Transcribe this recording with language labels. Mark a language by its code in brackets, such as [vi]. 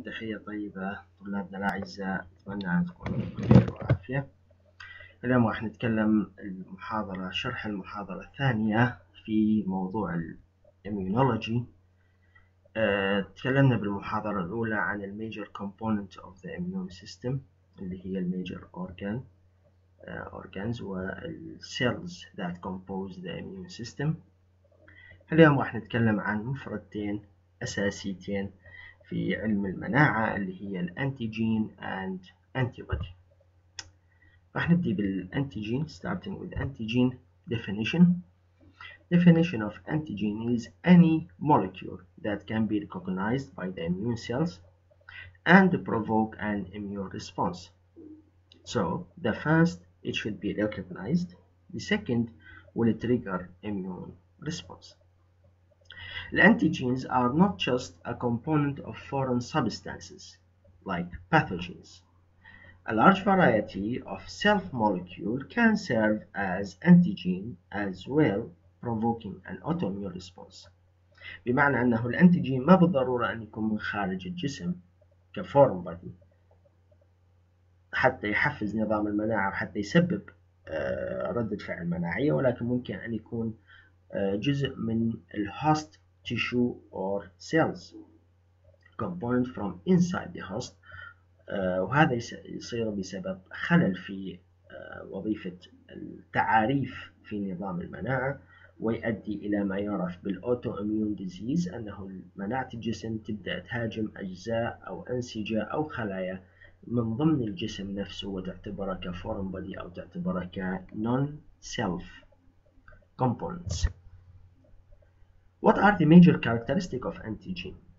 [ar] تحية طيبة طلابنا الأعزاء، أتمنى أن تكونوا بخير وعافية. اليوم راح نتكلم شرح المحاضرة الثانية في موضوع الإميونولوجي. تكلمنا بالمحاضرة الأولى عن الميجر [en] component of the immune system [ar] اللي هي الميجر [en] organs والcells that compose the immune system. [ar] اليوم راح نتكلم عن مفردتين أساسيتين في علم المناعة اللي هي الأنتيجين [en] and antibody. [ar] راح نبدأ بالأنتيجين [en] starting with antigen definition. Definition of antigen is any molecule that can be recognized by the immune cells and provoke an immune response. So the first, it should be recognized. The second will trigger immune response. The antigens are not just a component of foreign substances like pathogens. A large variety of self-molecule can serve as antigen as well, provoking an autoimmune response. [ar] بمعنى أنه الأنتيجين ما بالضرورة أن يكون من خارج الجسم كفورم بادي حتى يحفز نظام المناعة وحتى يسبب ردة فعل مناعية، ولكن ممكن أن يكون جزء من الهوست [en] tissue or cells component from inside the host، [ar] وهذا يصير بسبب خلل في وظيفة التعاريف في نظام المناعة، ويؤدي إلى ما يعرف بالأوتو إميون ديزيز، أنه مناعة الجسم تبدأ تهاجم أجزاء أو أنسجة أو خلايا من ضمن الجسم نفسه وتعتبره كفورم بودي أو تعتبره كنون سيلف components. [en] What are the major characteristics of antigen?